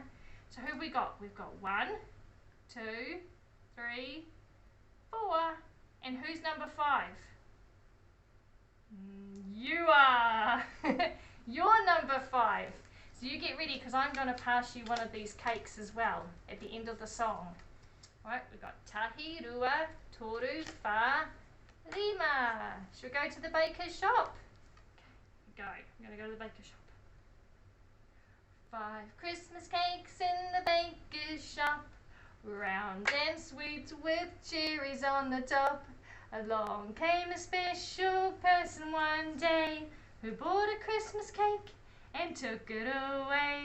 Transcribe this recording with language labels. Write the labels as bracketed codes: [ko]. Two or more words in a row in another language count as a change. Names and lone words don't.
[en] So who have we got? We've got 1, 2, 3, 4. And who's number 5? You are. You're number 5. So you get ready, because I'm going to pass you one of these cakes as well at the end of the song. Right, we've got tahi, rua, toru, wha, rima. Should we go to the baker's shop? Okay, go. I'm going to go to the baker's shop. 5 Christmas cakes in the baker's shop, round and sweet with cherries on the top. Along came a special person one day, who bought a Christmas cake and took it away.